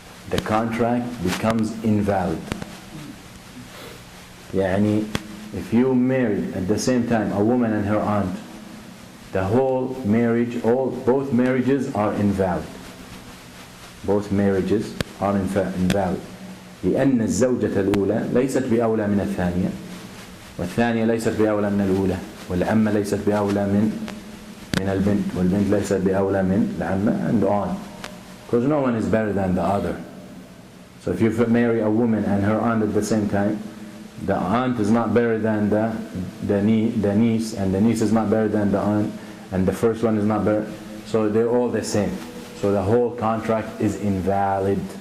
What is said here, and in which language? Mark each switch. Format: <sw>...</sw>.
<en>The contract becomes invalid.</en> <ar>يعني</ar> <en>if you marry at the same time a woman and her aunt, the whole marriage, both marriages are invalid. Both marriages are invalid.</en> <ar>لأن الزوجة الأولى ليست بأولى من الثانية، والثانية ليست بأولى من الأولى، والعمة ليست بأولى من البنت، والبنت ليست بأولى من العمة,</ar> <en>and on. Because no one is better than the other. So if you marry a woman and her aunt at the same time, the aunt is not better than the niece, and the niece is not better than the aunt, and the first one is not better. So they're all the same. So the whole contract is invalid</en>